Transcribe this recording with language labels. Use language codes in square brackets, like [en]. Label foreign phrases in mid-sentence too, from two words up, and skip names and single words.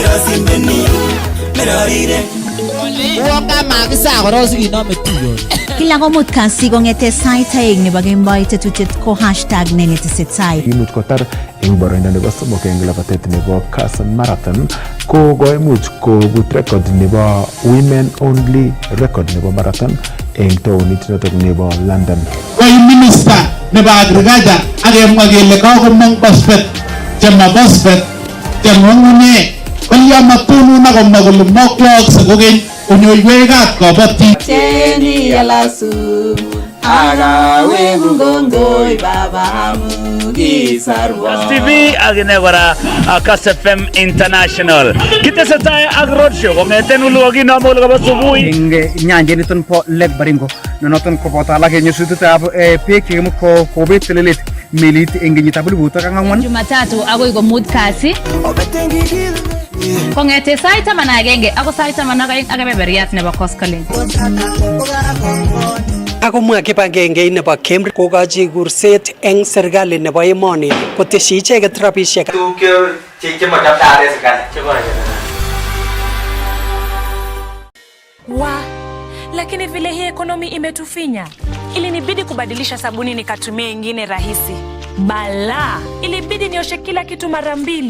[kln] Kila komut kasi kong'ete sait aeng nebo kemboi tetutiet ko hashtag nenetesetai. Imuch kotar eng boroindo nebo somok eng labatet nebo Kass Marathon ko koimuch kobut record nebo [en] women only record [kln] nebo marathon eng taonit notok nebo London. Koi minister nebo agriculture akemwa kele kakomong phosphate chema phosphate cheng'ung'unyek kolya matunun akomwa kole mokwookse kokeny konyoiwekab kabatik. Cheni yalasu agawe ngongoi baba mugisarwa. Kass TV agine kora Kass FM International. Kitesetai ak roadshow kong'eten uluogi nomol kabo subui eng nyanjet niton po Lake Baringo noton koboto alak eng nyasutikab beek chekimuch kobet telelet melit eng kenyitab 2004 Jumatatu agoi komut kasi kong'ete sait 11 ako sait 12 ak kebeberyat nebo koskolen. Akomwa kibagenge nebo Cambridge kokochi kurset eng serikali nebo emoni koteshi icheket rabisiek. [sw] Lakini vile hii ekonomi imetufinya, ilinibidi kubadilisha sabuni nikatumia ingine rahisi. Bala, ilibidi nioshe kila kitu mara 2.